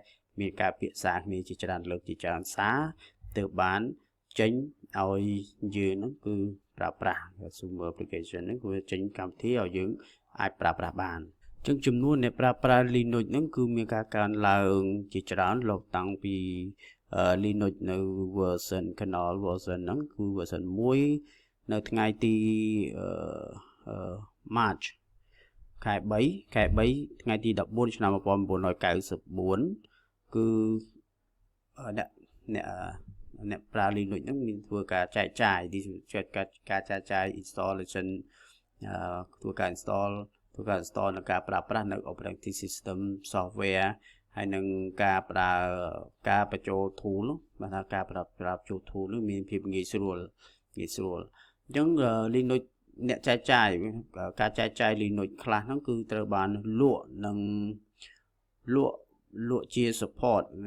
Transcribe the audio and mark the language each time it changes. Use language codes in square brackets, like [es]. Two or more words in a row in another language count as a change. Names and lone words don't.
[km] មានការពិភាក្សាគ្នាជាច្រើនលើកជាច្រើនសារទើបបានចេញឲ្យយើងហ្នឹងគឺប្រើប្រាស់ [en] consumer application [km] ហ្នឹងគឺចេញកម្មវិធីឲ្យយើងអាចប្រើប្រាស់បានអញ្ចឹងចំនួនអ្នកប្រើប្រាស់ Linux ហ្នឹងគឺមានការកើនឡើងជាច្រើនលោកតាំងពី Linux នៅ [en] version kernel version [km] ហ្នឹងគឺ version 1នៅថ្ងៃទីMarch ខែ3ថ្ងៃទី14ឆ្នាំ 1994គឺអ្នកប្រើ Linux ហ្នឹងមានធ្វើការចែកចាយការចែកចាយ installation ធ្វើការ install និងការប្រើប្រាស់នៅ [en] operating system software [km] ហើយនឹងការបញ្ចូល tool បាទថាការប្រើបញ្ចូល tool នោះមានភាពងាយស្រួលអញ្ចឹង Linux អ្នកចែកចាយការចែកចាយ Linux ខ្លះហ្នឹងគឺត្រូវបានលក់ជា support ណា